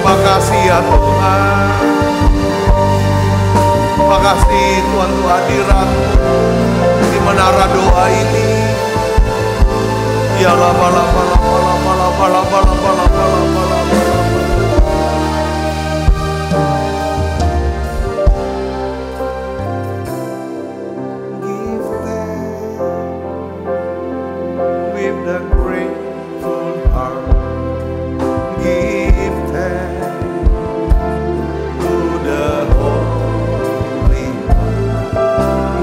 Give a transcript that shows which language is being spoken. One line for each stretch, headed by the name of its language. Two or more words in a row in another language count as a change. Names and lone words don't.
Indonesian: kasih ya Tuhan. Terima kasih Tuhan untuk hadirat-Mu di menara doa ini. Ya la bala bala bala bala bala bala bala bala bala.
English: Give thanks with the grateful heart. Give thanks to the Holy One.